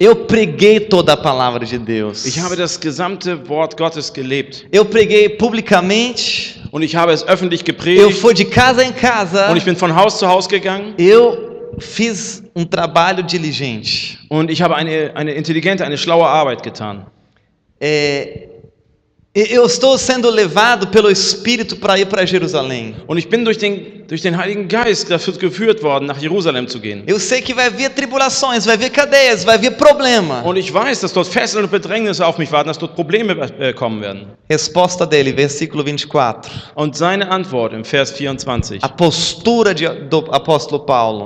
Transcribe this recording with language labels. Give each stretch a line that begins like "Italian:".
Portuguese: Eu preguei toda a palavra de Deus.
German: Ich habe das gesamte Wort Gottes gelebt.
Portuguese: Eu preguei publicamente.
German: Und ich habe es öffentlich
Portuguese: Eu
German: gepredigt.
Portuguese: fui de casa em casa.
German: Und ich bin von Haus zu Haus gegangen.
Portuguese: Eu fiz trabalho diligente.
German: Und ich habe eine intelligente, eine schlaue Arbeit getan.
Portuguese: Eu estou sendo levado pelo Espírito para ir para Jerusalém.
German: Und ich bin durch den Heiligen Geist dafür geführt worden, nach Jerusalem zu gehen.
Portuguese: Eu sei que vai vir tribulações, vai vir cadeias, vai vir problema.
German: Und ich weiß, dass dort Fesseln und Bedrängnisse auf mich warten, dass dort Probleme kommen werden.
Portuguese: Resposta dele, versículo 24.
German: Und seine Antwort im Vers 24.
Portuguese: A postura do apóstolo Paulo.